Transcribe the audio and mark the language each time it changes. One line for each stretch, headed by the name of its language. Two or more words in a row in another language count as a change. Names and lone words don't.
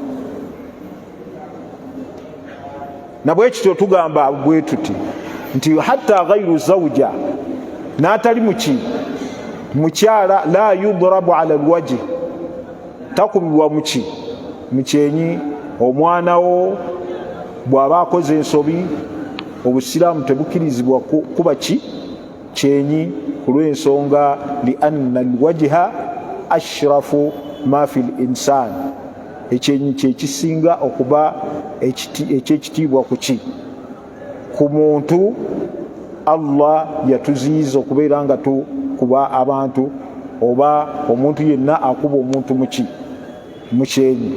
Ganda: Na bwe kityo tugamba bwe tuti nti
Arabic: حتى غير زوجة,
Ganda: n'atali mukyala
Arabic: لا يضرب على الوجه,
Ganda: takubibwa mukyenyi. Omwana wo bw'aba akoze ensobi, obusiraamu tebukkirizibwa kuba kyenyi ku lw'ensonga
Arabic: لأن الوجه أشرف ما في الإنسان,
Ganda: ekyenyi kyekisinga okuba ekyekitiibwa ku muntu. Allah yatuziyiza okubeera nga tukuba abantu, oba omuntu yenna akuba omuntu mukyenyi.